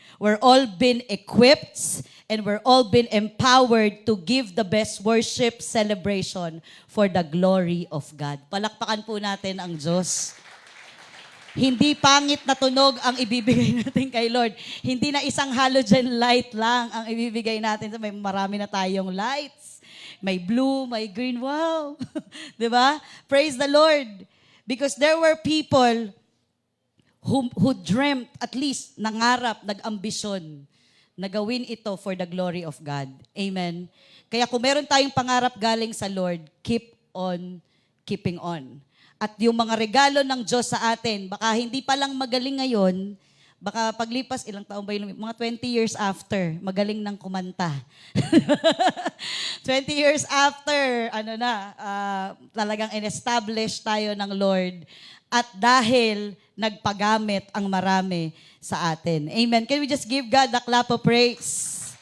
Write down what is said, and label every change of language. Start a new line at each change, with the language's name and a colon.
English: We're all been equipped and we're all been empowered to give the best worship celebration for the glory of God.
Filipino: Palakpakan po natin ang Diyos. Hindi pangit na tunog ang ibibigay natin kay Lord. Hindi na isang halogen light lang ang ibibigay natin. May marami na tayong lights. May blue, may green. Wow! Diba?
English: Praise the Lord. Because there were people who dreamt, at least
Filipino: nangarap, nag-ambisyon na gawin ito
English: for the glory of God.
Filipino: Amen. Kaya kung meron tayong pangarap galing sa Lord,
English: keep on keeping on.
Filipino: At yung mga regalo ng Diyos sa atin, baka hindi pa lang magaling ngayon, baka paglipas, ilang taon ba yun? Mga 20 years after, magaling ng kumanta. 20 years after, talagang in-establish tayo ng Lord. At dahil nagpagamit ang marami sa atin. Amen.
English: Can we just give God a clap of praise?